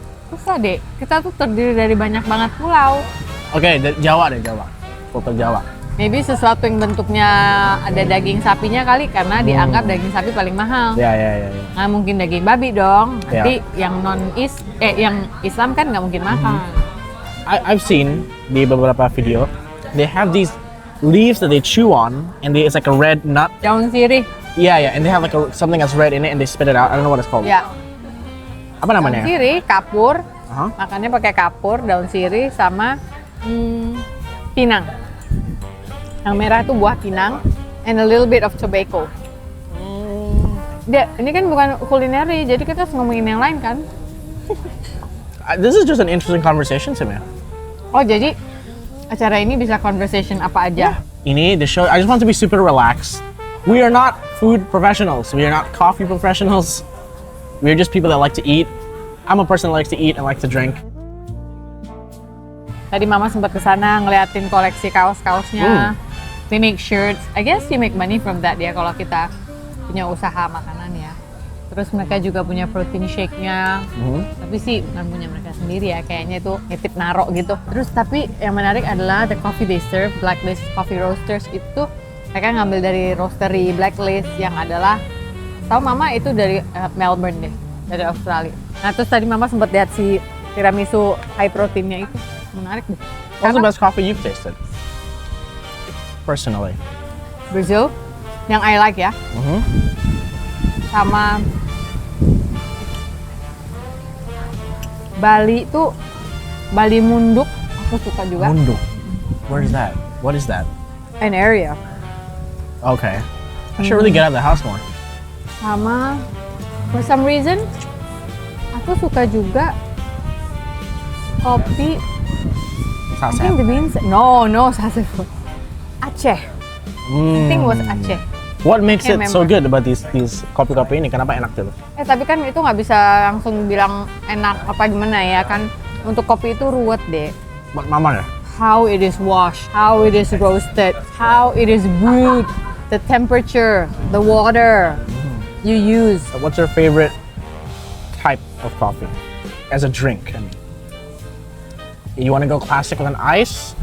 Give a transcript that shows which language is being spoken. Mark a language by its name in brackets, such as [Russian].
[Indonesian] Susah deh, kita tuh terdiri dari banyak banget pulau. Oke, Jawa deh, Jawa. Foto Jawa. Maybe sesuatu yang bentuknya ada daging sapinya kali, karena dianggap daging sapi paling mahal. Ya. Nggak mungkin daging babi dong. Ya. Nanti yang yang Islam kan nggak mungkin makan. [English] I've seen [Indonesian] di beberapa video, [English] they have these leaves that they chew on, and it's like a red nut. [Indonesian] Daun sirih. [English] Yeah, and they have like something that's red in it, and they spit it out. I don't know what it's called. [Indonesian] Ya. Apa Daun namanya? sirih, kapur. Uh-huh. Makannya pakai kapur, daun sirih sama pinang. Yang merah itu buah pinang [English] and a little bit of tobacco. [Indonesian] Ini kan bukan kulineri, jadi kita harus ngomongin yang lain kan? [English] This is just an interesting conversation to me. [Indonesian] Oh, jadi acara ini bisa conversation apa aja? [English] Ini the show. I just want to be super relaxed. We are not food professionals. We are not coffee professionals. We are just people that like to eat. I'm a person that likes to eat and likes to drink. [Indonesian] Tadi Mama sempat kesana ngeliatin koleksi kaos-kaosnya. [English] They make shirts. I guess you make money from that ya [Indonesian] kalau kita punya usaha makanan ya. Terus mereka juga punya protein shake-nya. Tapi sih bukan punya mereka sendiri ya. Kayaknya itu nitip narok gitu. Terus tapi yang menarik adalah [English] the coffee they serve, [Indonesian] Blacklist Coffee Roasters itu mereka ngambil dari roastery Blacklist yang adalah, tahu Mama itu dari Melbourne deh, dari Australia. Nah terus tadi Mama sempat lihat si tiramisu high proteinnya itu. Menarik deh. [English] What's the best coffee you've tasted? Personally. [Indonesian] Brazil, yang [English] I like [Indonesian] ya. Sama Bali tuh, Bali Munduk, aku suka juga. [English] Mundu. Where is that? What is that? An area. Okay. I should really get out of the house more. Sama, for some reason, [Indonesian] aku suka juga kopi. [English] I think the beans. No, Sasefood. Aceh. I think it was Aceh. What makes it Can't so good about these [Indonesian] kopi-kopi ini? Kenapa enak tuh? Tapi kan itu nggak bisa langsung bilang enak apa gimana ya kan. Untuk kopi itu ruwet deh. Buat mama ya? [English] How it is washed, how it is roasted, how it is brewed, the temperature, the water you use. What's your favorite type of coffee? As a drink, I mean. You wanna go classic with an ice?